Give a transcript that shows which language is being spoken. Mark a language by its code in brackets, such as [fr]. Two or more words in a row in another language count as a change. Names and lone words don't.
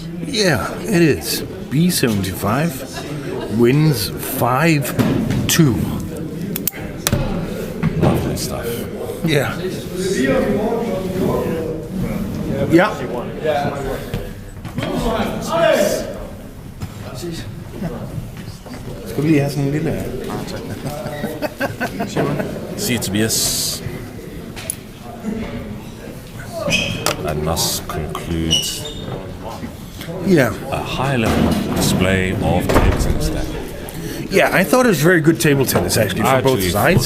[en] Yeah, it is. B75 wins 5-2. Lovely stuff. Yeah. [da] Ja. Skal vi lige have sådan en lille... [en] See, Tobias. And thus concludes a high-level display of table tennis there. Yeah, I thought it was very good table tennis actually for both sides.